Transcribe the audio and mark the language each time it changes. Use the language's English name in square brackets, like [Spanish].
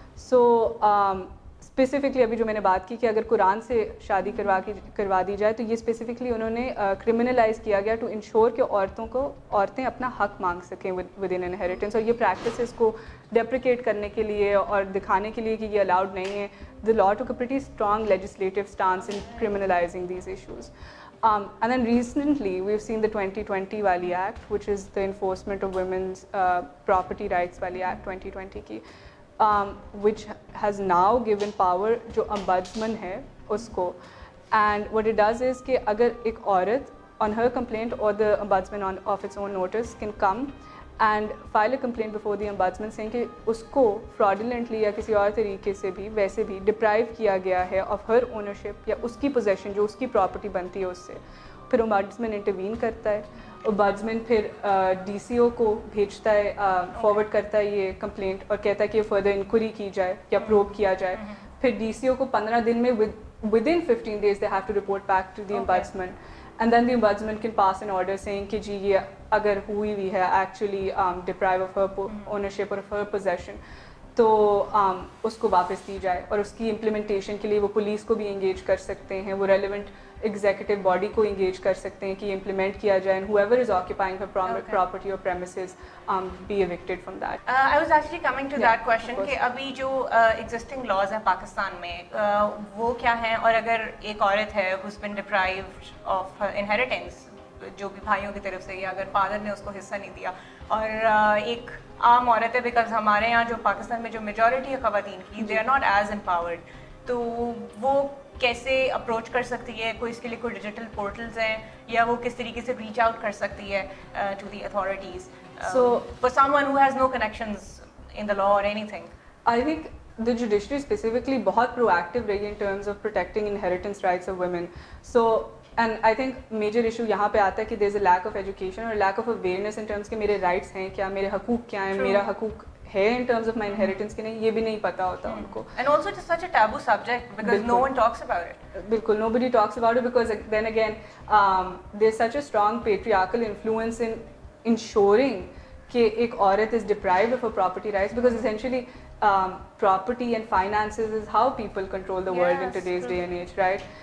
[Urdu] سو specifically ابھی جو میں نے بات کی کہ اگر قرآن سے شادی کروا دی جائے تو یہ اسپیسیفکلی انہوں نے کرمنلائز کیا گیا [English] to ensure [Urdu] کہ عورتیں اپنا حق مانگ سکیں ود ان انہیریٹنس. اور یہ پریکٹسز کو ڈیپریکیٹ کرنے کے لیے اور دکھانے کے لیے کہ یہ الاؤڈ نہیں ہے، [English] the law took a pretty strong legislative stance in criminalizing these issues. And then recently we've seen the 2020 wali act, which is the enforcement of women's property rights wali act 2020 ki, which has now given power جو ombudsman ہے اس کو. And what it does is کہ اگر ایک عورت on her complaint or the ombudsman of its own notice can come and file a complaint before the ombudsman saying کہ اس کو fraudulently یا کسی اور طریقے سے بھی ویسے بھی deprive کیا گیا ہے of her ownership یا اس کی possession جو اس کی property بنتی ہے اس سے، پھر ombudsman intervene کرتا ہے. [Urdu] ombudsman پھر DCO کو بھیجتا ہے، فارورڈ کرتا ہے یہ کمپلینٹ اور کہتا ہے کہ فردر انکوائری کی جائے یا پروب کیا جائے. پھر DCO کو 15 دن میں [English] within 15 days they have to report back to the ombudsman. And then the ombudsman can pass an order saying کہ جی یہ اگر ہوئی بھی ہے actually deprive of her ownership or of her possession تو اس کو واپس دی جائے. [Urdu] اور اس کی امپلیمنٹیشن کے لیے وہ پولیس کو بھی انگیج کر سکتے ہیں، وہ ریلیونٹ ایگزیکٹو باڈی کو انگیج کر سکتے ہیں کہ یہ امپلیمنٹ کیا جائے. [English] and whoever is occupying her property or premises be evicted from that. [Urdu] I was actually coming to that question کہ ابھی جو existing laws ہیں پاکستان میں وہ کیا ہیں، اور اگر ایک عورت ہے who's been deprived of her inheritance جو بھی بھائیوں کی طرف سے، یا اگر فادر نے اس کو حصہ نہیں دیا، اور ایک عام عورت ہے، بیکاز ہمارے یہاں جو پاکستان میں جو میجورٹی ہے خواتین کی they are not as empowered، تو وہ کیسے اپروچ کر سکتی ہے؟ کوئی اس کے لیے کوئی ڈیجیٹل پورٹلز ہیں، یا وہ کس طریقے سے ریچ آؤٹ کر سکتی ہے [English] To the authorities for someone who has no connections in the law or anything? I think the judiciary specifically بہت proactive رہی ہے in terms of protecting inheritance rights of women. So and I think major issue یہاں پہ آتا ہے کہ there is a lack of education اور lack of awareness in terms کہ [Urdu] میرے rights ہیں کیا، میرے حقوق کیا ہیں، میرا حقوق ہے in terms of my inheritance کہ نہیں، یہ بھی نہیں پتا ہوتا ان کو. [English] And also it's such a taboo subject because no one talks about it. بالکل nobody talks about it because then again there's such a strong patriarchal influence in ensuring کہ ایک عورت is deprived of her property rights because essentially property and finances is how people control the world in today's day and age, right?